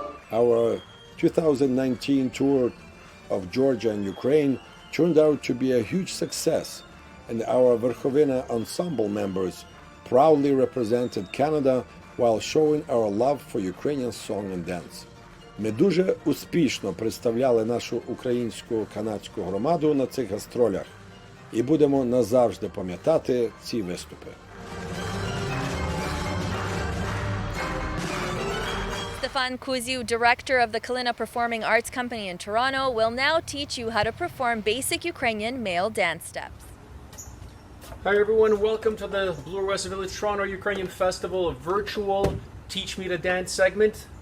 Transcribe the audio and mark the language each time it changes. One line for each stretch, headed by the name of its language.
English: Our 2019 tour of Georgia and Ukraine turned out to be a huge success, and our Verkhovyna ensemble members proudly represented Canada while showing our love for Ukrainian song and dance.
Ukrainian: Ми дуже успішно представляли нашу українську канадську громаду на цих гастролях і будемо назавжди пам'ятати ці виступи.
English: Stefan Kuziu, director of the Kalina Performing Arts Company in Toronto, will now teach you how to perform basic Ukrainian male dance steps. Hi everyone, welcome to the Bloor West Village Toronto Ukrainian Festival, a virtual Teach Me to Dance segment.